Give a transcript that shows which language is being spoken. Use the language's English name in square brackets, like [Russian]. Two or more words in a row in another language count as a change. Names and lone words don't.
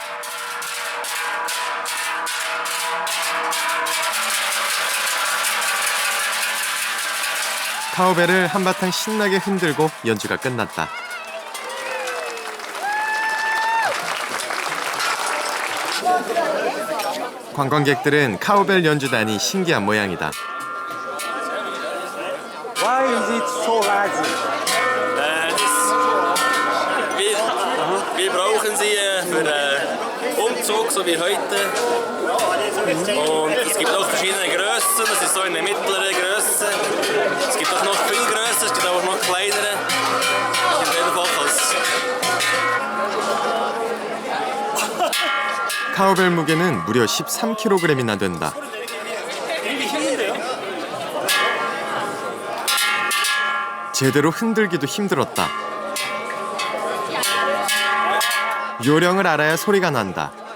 [Korean] 카우벨을 한바탕 신나게 흔들고 연주가 끝났다. 관광객들은 카우벨 연주단이 신기한 모양이다. [English] Why is it so lazy? [German] Wir brauchen sie für Umzug, so wie heute. Und es gibt auch verschiedene Größen, das ist so eine mittlere Größe. Es gibt auch noch viel größer, es gibt auch noch kleinere. Auf jeden Fall [Korean] 카우벨 무게는 무려 13kg이나 된다. 제대로 흔들기도 힘들었다. 요령을 알아야 소리가 난다.